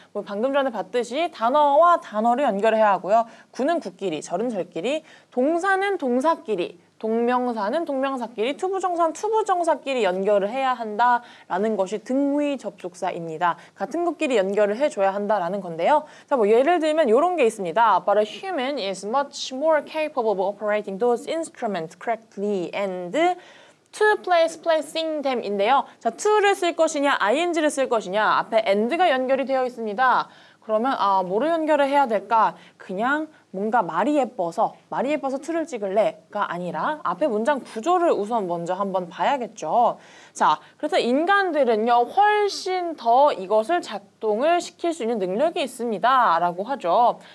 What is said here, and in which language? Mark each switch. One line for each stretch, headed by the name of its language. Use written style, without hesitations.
Korean: 뭐 방금 전에 봤듯이 단어와 단어를 연결해야 하고요. 구는 구끼리, 절은 절끼리, 동사는 동사끼리, 동명사는 동명사끼리, 투부정사는 투부정사끼리 연결을 해야 한다라는 것이 등위 접속사입니다. 같은 것끼리 연결을 해줘야 한다라는 건데요. 자, 뭐 예를 들면 이런 게 있습니다.
English: But a human is much more capable of operating those instruments correctly and to place, placing them인데요.
Korean: 자, to를 쓸 것이냐, ing를 쓸 것이냐, 앞에 and가 연결이 되어 있습니다. 그러면 뭐로 연결을 해야 될까? 그냥 뭔가 말이 예뻐서 to를 찍을래가 아니라 앞에 문장 구조를 우선 먼저 한번 봐야겠죠. 자, 그래서 인간들은요 훨씬 더 이것을 작동을 시킬 수 있는 능력이 있습니다 라고 하죠.